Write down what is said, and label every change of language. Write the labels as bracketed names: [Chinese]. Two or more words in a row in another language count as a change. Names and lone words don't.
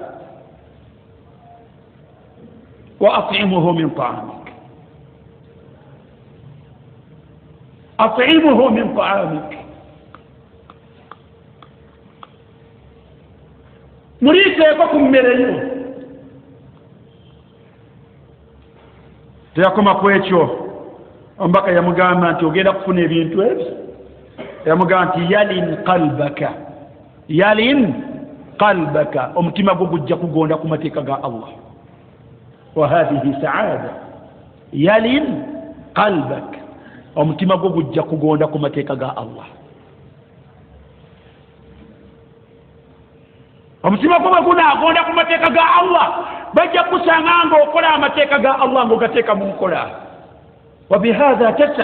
[Arabic] wa at'imuhu min ta'amik at'imuhu min ta'amik [Ganda] muliiseeko ku mmere yo teyakoma ku ekyo omubaka yamugamba nti ogenda kufuna ebintu ebyo yamugamba nti [Arabic] yalin qalbaka [Ganda] omutima gwo gujja kugonda ku mateeka ga Allah [Arabic] wa hadhihi saada yalin qalbaka [Ganda] omutima gwo gujja kugonda ku mateeka ga Allah omutima gwo gunaagonda ku mateeka ga Allah bajja kusanga ng'okola amateeka ga Allah ng'ogateeka mu nkola [Arabic] wa bihadha